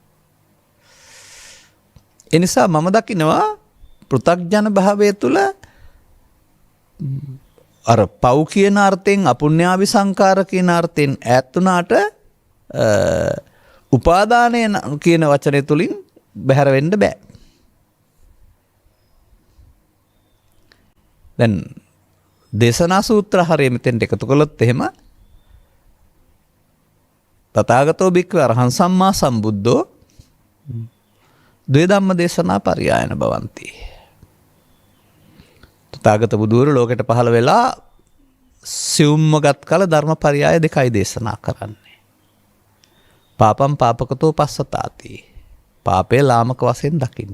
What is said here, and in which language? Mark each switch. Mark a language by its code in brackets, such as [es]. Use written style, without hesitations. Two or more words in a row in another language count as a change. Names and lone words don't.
[si] ඒ නිසා මම දකිනවා පෘථග්ජන භාවය තුළ අර පව් කියන අර්ථයෙන් අපුණ්‍යාවි සංකාර කියන අර්ථයෙන් ඈත් වුණාට උපාදානය කියන වචනය තුලින් බැහැර වෙන්න බෑ. දැන් දේශනා සූත්‍ර හරිය මෙතෙන්ට එකතු කළොත් එහෙම [pi] තථාගතෝ භික්ඛවේ අරහං සම්මා සම්බුද්ධෝ ද්වේ ධම්ම දේශනා පරියායන භවಂತಿ. [si] තථාගත බුදුවරු ලෝකෙට පහළ වෙලා සිවුම්මගත් කල ධර්ම පරියාය දෙකයි දේශනා කරන්නේ. [pi] පාපම් පාපකතෝ පස්සතාති. [si] පාපේ ලාමක වශයෙන් දකින්න.